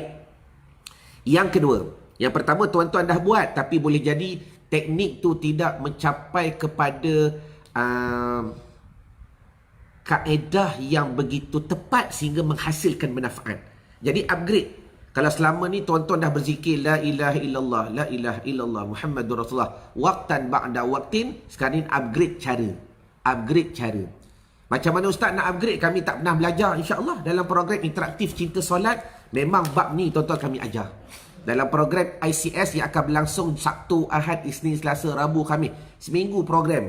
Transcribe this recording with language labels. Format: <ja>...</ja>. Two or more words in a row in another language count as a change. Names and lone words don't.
<ms>Yang kedua, yang pertama tuan-tuan dah buat, tapi boleh jadi teknik tu tidak mencapai kepada kaedah yang begitu tepat sehingga menghasilkan manfaat. Jadi upgrade. Kalau selama ni tuan-tuan dah berzikir</ms> <ar>لا إله إلا الله، لا إله إلا الله محمد رسول الله، وقتاً بعد وقتٍ,</ar> <ms>sekarang ni upgrade cara. Macam mana ustaz nak upgrade? Kami tak pernah belajar, insya-Allah dalam program interaktif Cinta Solat memang bab ni tuan-tuan kami ajar. Dalam program ICS yang akan berlangsung Sabtu, Ahad, Isnin, Selasa, Rabu, Khamis. Seminggu program.</ms>